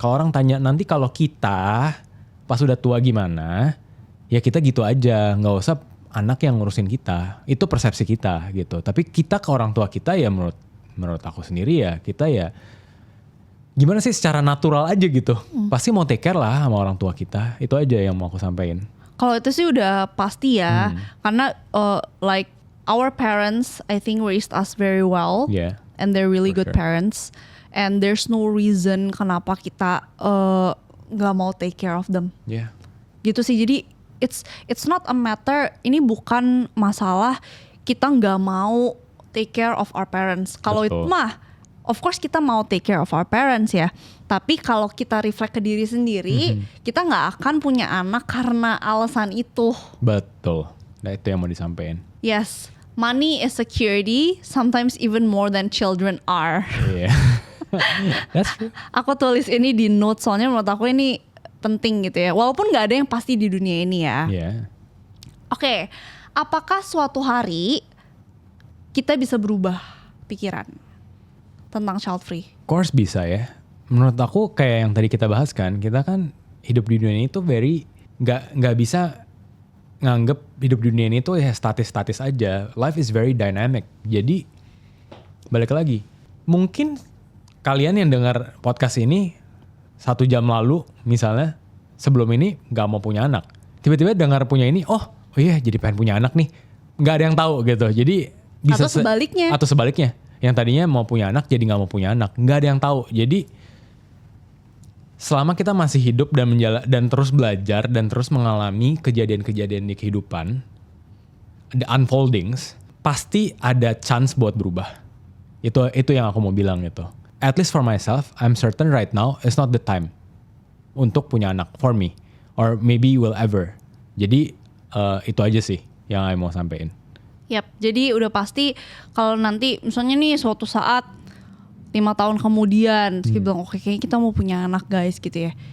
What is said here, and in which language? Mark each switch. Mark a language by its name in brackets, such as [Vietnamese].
[Indonesian] Kalau orang tanya nanti kalau kita pas udah tua gimana, ya kita gitu aja, nggak usah anak yang ngurusin kita. Itu persepsi kita gitu. Tapi kita ke orang tua kita ya menurut aku sendiri ya kita ya gimana sih secara natural aja gitu. Pasti mau take care lah sama orang tua kita. Itu aja yang mau aku sampaikan. Kalau itu sih udah pasti ya, karena [English] like our parents I think raised us very well, Yeah, and they're really for good sure. parents, and there's no reason [Indonesian] kenapa kita nggak mau [English] take care of them. Yeah. [Indonesian] Gitu sih. Jadi [English] it's not a matter, [Indonesian] ini bukan masalah kita nggak mau [English] take care of our parents. [Indonesian] Kalau itu Betul. [English] mah of course [Indonesian] kita mau [English] take care of our parents ya. [Indonesian] Tapi kalau kita reflect ke diri sendiri, kita nggak akan punya anak karena alasan itu. Betul. Nah itu yang mau disampaikan. [English] Yes, money is security, sometimes even more than children are. [Indonesian] Iya. [English] That's true. [Indonesian] Aku tulis ini di notes soalnya menurut aku ini penting gitu ya. Walaupun nggak ada yang pasti di dunia ini ya. Yeah. Oke, apakah suatu hari kita bisa berubah pikiran tentang child free? [English] Of course [Indonesian] bisa ya. Menurut aku kayak yang tadi kita bahas kan, kita kan hidup di dunia ini tuh nggak bisa nganggep hidup di dunia ini tuh ya statis-statis aja. [English] Life is very dynamic. [Indonesian] Jadi balik lagi, mungkin kalian yang dengar podcast ini 1 jam lalu misalnya sebelum ini nggak mau punya anak, tiba-tiba dengar punya ini, oh iya jadi pengen punya anak nih, nggak ada yang tahu gitu. Jadi bisa Atau sebaliknya, yang tadinya mau punya anak jadi nggak mau punya anak, nggak ada yang tahu. Jadi selama kita masih hidup dan terus belajar dan terus mengalami kejadian-kejadian di kehidupan, [English] the unfoldings, [Indonesian] pasti ada chance buat berubah. Itu yang aku mau bilang gitu. [English] At least for myself, I'm certain right now it's not the time [Indonesian] untuk punya anak [English] for me, or maybe will ever. [Indonesian] Jadi itu aja sih yang aku mau sampein. Yap, jadi udah pasti kalau nanti misalnya nih suatu saat 5 tahun kemudian terus kita bilang oke kayaknya kita mau punya anak guys gitu ya.